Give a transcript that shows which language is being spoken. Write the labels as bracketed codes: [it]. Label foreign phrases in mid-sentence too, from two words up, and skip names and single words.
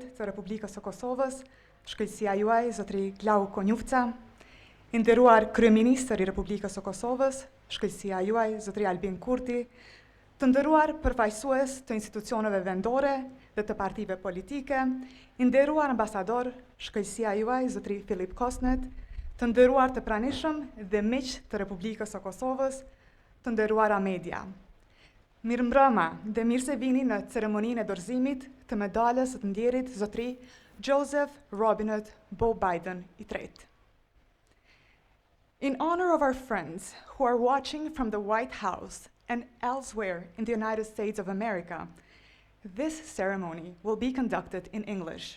[sq] të Republikës së Kosovës, shkëlqësia juaj, zotri Glau Konjufca, i nderuar kryeministër i Republikës së Kosovës, shkëlqësia juaj, zotri Albin Kurti, të nderuar përfaqësues të institucioneve vendore dhe të partive politike, i nderuar ambasador, shkëlqësia juaj, zotri Filip Kosnet, të nderuar të pranishëm dhe miq të Republikës së Kosovës, të nderuara media. Mirëmbrëma dhe mirë se vini në ceremoninë e dorëzimit të medaljes së të ndjerit zotri Joseph Robinette Beau Biden III. [en] In honor of our friends who are watching from the White House and elsewhere in the United States of America, this ceremony will be conducted in English.